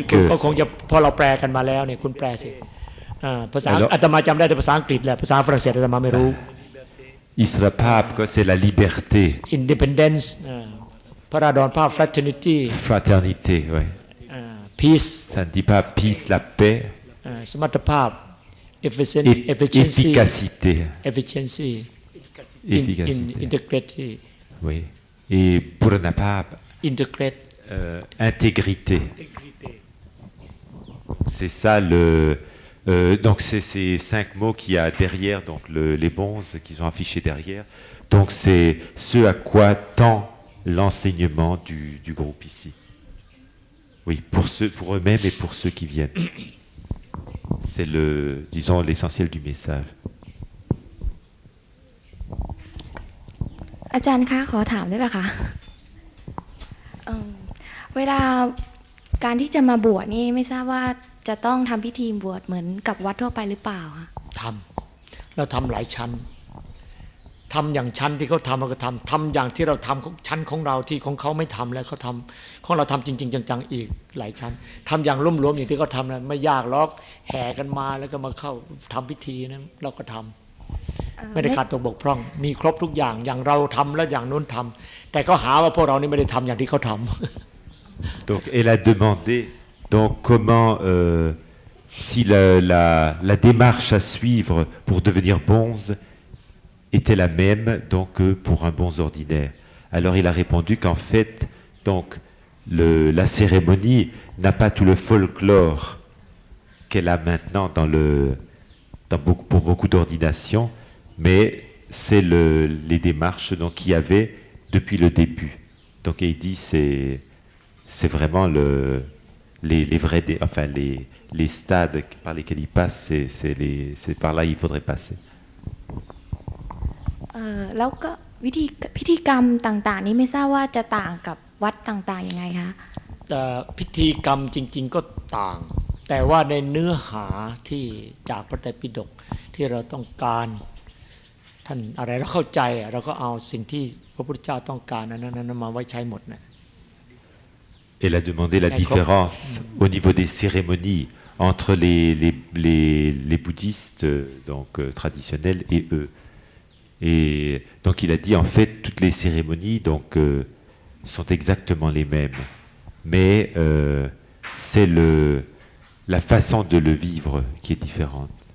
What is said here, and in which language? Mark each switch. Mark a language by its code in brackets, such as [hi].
[th] ก็คงจะพอเราแปลกันมาแล้วเนี่ยคุณแปลสิภาษาอาตมาจำได้แต่ภาษาอังกฤษแหละภาษาฝรั่งเศสอาตมาไม่รู้ [fr] Isra Pape, c'est la liberté. [en] Independence, พระราดรภาพ fraternity. [fr] Fraternité, oui. [en] Peace. [fr] Ça ne dit pas peace, la paix. [en] สมรรถภาพ efficiency. [fr] Efficacité. [en] Integrity. [fr] Oui. Et Puranapape. [en] Integrate. [fr] Intégrité. C'est ça donc c'est ces 5 mots qu'il y a derrière, donc les bonzes qu'ils ont affichés derrière. Donc c'est ce à quoi tend l'enseignement du groupe ici. Oui, pour eux-mêmes et pour ceux qui viennent. C'est disons, l'essentiel du message. [th] อาจารย์คะขอถามได้ป่ะคะเวลาการที่จะมาบวชนี่ไม่ทราบว่าจะต้องทำพิธีบวชเหมือนกับวัดทั่วไปหรือเปล่าคะ เราทำหลายชั้นทำอย่างชั้นที่เขาทำเราก็ทำอย่างที่เราทำชั้นของเราที่ของเขาไม่ทำแล้วเขาทำของเราทำจริงๆจังๆอีกหลายชั้นทำอย่างร่วมๆอย่างที่เขาทำนะไม่ยากหรอกแห่กันมาแล้วก็มาเข้าทำพิธีนะเราก็ทำไม่ได้ขาดตกบกพร่องมีครบทุกอย่างอย่างเราทำแล้วอย่างนู้นทำแต่เขาหาว่าพวกเรานี่ไม่ได้ทำอย่างที่เขาทำ [fr] Donc elle a demandé donc comment si la démarche à suivre pour devenir bonze était la même donc que pour un bonze ordinaire. Alors il a répondu qu'en fait donc la cérémonie n'a pas tout le folklore qu'elle a maintenant pour beaucoup d'ordinations, mais c'est les démarches donc qu'il y avait depuis le début. Donc il dit c'est vraiment les vrais enfin les stades par lesquels il passe, c'est par là il faudrait passer. [th] แล้วก็พิธีกรรมต่างๆนี้ไม่ทราบว่าจะต่างกับวัดต่างๆยังไงคะ พิธีกรรมจริงๆก็ต่างแต่ว่าในเนื้อหาที่จากพระไตรปิฎกที่เราต้องการท่านอะไรเราเข้าใจเราก็เอาสิ่งที่พระพุทธเจ้าต้องการนั้นมาไว้ใช้หมดนะ [fr] Elle a demandé la différence au niveau des cérémonies entre les bouddhistes donc traditionnels et eux. Et donc il a dit en fait toutes les cérémonies donc sont exactement les mêmes, mais c'est la façon de le vivre qui est différente.